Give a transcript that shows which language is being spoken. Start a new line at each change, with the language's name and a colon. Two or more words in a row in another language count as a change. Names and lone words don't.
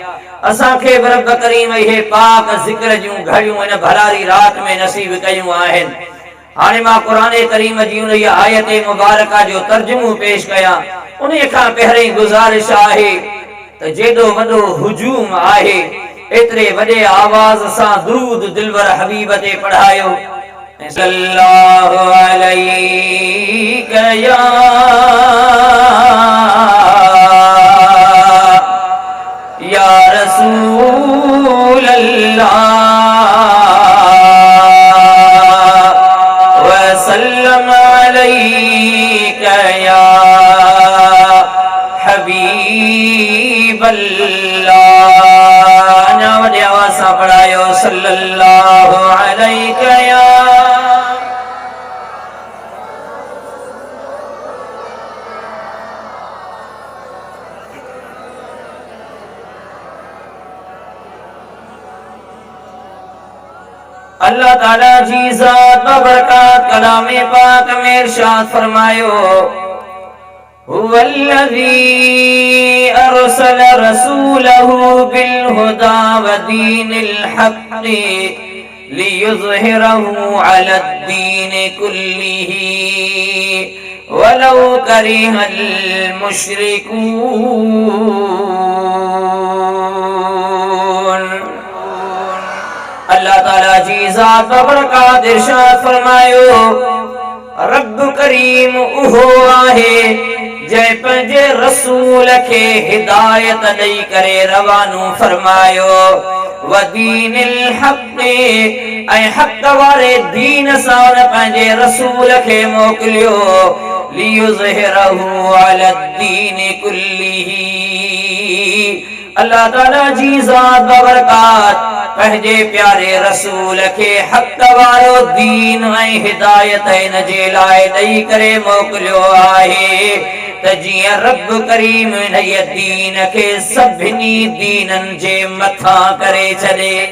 Sindhi: असांखे रब करीम इहे पाक ज़िक्र जूं घड़ियूं इन भलारी रात में नसीब कयूं आहिनि। हाणे मां क़ुरान करीम जी उन आयत मुबारका जो तर्जुमो पेश कयां। उन खां पहिरीं गुज़ारिश आहे त जेॾो वॾो हुजूम आहे एतिरे वॾे आवाज़ सां दुरूद दिलवर हबीब ते पढ़ायो।
Arabic: صلى الله عليك يا رسول الله وسلم عليك يا حبيب الله.
Sindhi: अञा वॾे आवाज़ सां पढ़ायो
Arabic: صلى الله عليك يا.
Sindhi: अल्लाह ताला जी ज़ात बबरकात कलामे पाक में इरशाद फरमायो
Arabic: هو الذي أرسل رسوله بالهدى ودين الحق ليظهره على الدين كله ولو كره المشركون.
Sindhi: अल्लाह ताला जी ज़ात बबरकात इरशाद फरमायो रब करीम उहो आहे जंहिं पंहिंजे रसूल खे हिदायत ॾेई करे रवानो फरमायो
Arabic: ودين الحق
Sindhi: ऐं हक़ वारे दीन सां पंहिंजे रसूल खे मोकिलियो
Arabic: ليظهره على الدين كله.
Sindhi: अल्लाह ताला जी ज़ात बबरकात पंहिंजे प्यारे रसूल खे हक़ वारो दीन ऐं हिदायत इन जे लाइ ॾेई करे मोकिलियो आहे त जीअं रब करीम इन दीन खे सभिनी दीननि जे मथां करे छॾे।